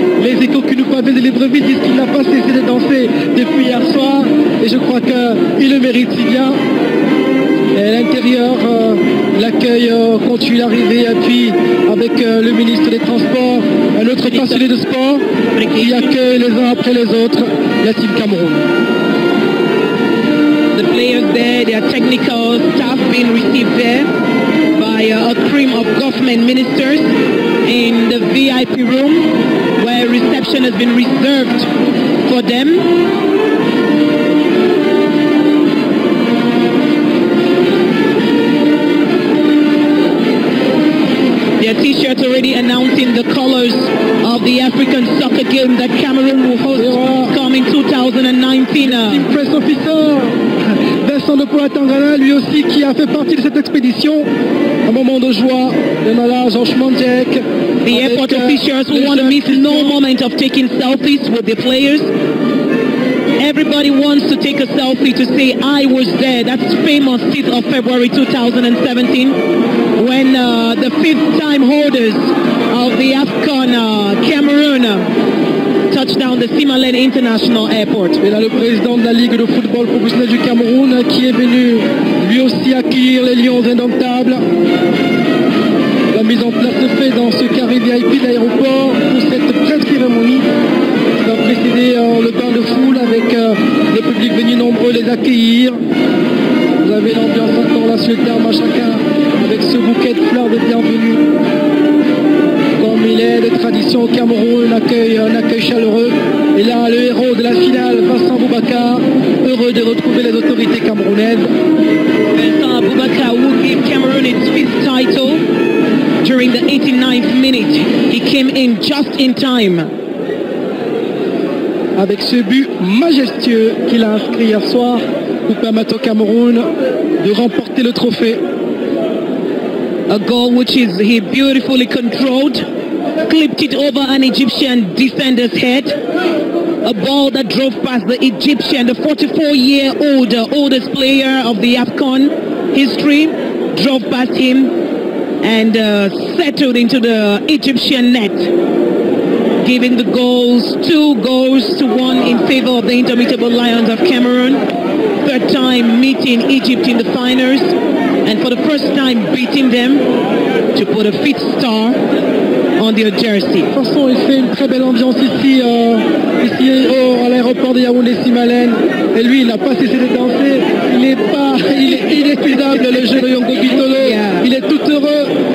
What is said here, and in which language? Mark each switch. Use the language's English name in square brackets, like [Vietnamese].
[French] Les échos qui nous parviennent de Libreville disent qu'il n'a pas cessé de danser depuis hier soir, et je crois qu'il le mérite si bien. Et à l'intérieur, l'accueil continue d'arriver, et puis avec le ministre des Transports, un autre passionné de sport qui accueille les uns après les autres la Team Cameroun. [English] The players there, their technical staff being received there by a cream of government ministers in the VIP room where reception has been reserved for them. Their t-shirts already announcing the colors of the African soccer game that Cameroon will host coming 2019. Press officer [French] Vincent de Pola-Tangana, lui aussi qui a fait partie de cette expédition. Un moment de joie. Et là, Georges Mandjek. [English] The airport officials who want to miss no moment of taking selfies with the players. Everybody wants to take a selfie to say, "I was there." That's famous 5th of February 2017 when the 5th-time holders of the AFCON Cameroon touched down the Simalène International Airport. [French] Et là, le président de la Ligue de football professionnel du Cameroun qui est venu lui aussi accueillir les Lions indomptables. La mise en place se fait dans ce carré VIP de l'aéroport pour cette brève cérémonie qui va précéder le bain de foule avec le public venu nombreux les accueillir. Vous avez l'ambiance encore là sur le terme à chacun avec ce bouquet de fleurs de bienvenue. Comme il est de tradition au Cameroun, un accueil chaleureux. Et là, le héros de la finale, Vincent Boubacar, heureux de retrouver les autorités camerounaises. [English] Vincent Boubacar will give Cameroon its 5th title. During the 89th minute, he came in just in time. [French] Avec ce but majestueux qu'il a inscrit hier soir pour permettre au Cameroun de remporter le trophée. [English] A goal which he beautifully controlled, clipped it over an Egyptian defender's head. A ball that drove past the Egyptian, the 44-year-old oldest player of the AFCON history, drove past him and settled into the Egyptian net, giving the goals 2-1 in favor of the Indomitable Lions of Cameroon. 3rd time meeting Egypt in the finals, and for the first time beating them to put a 5th star on their jersey. [French] De toute façon, il fait une très belle ambiance ici à l'aéroport de Yaoundé-Simalène. Et lui, il n'a pas cessé de danser. Il est inépuisable, le jeu de Oyongo Vitolo. Il est tout heureux.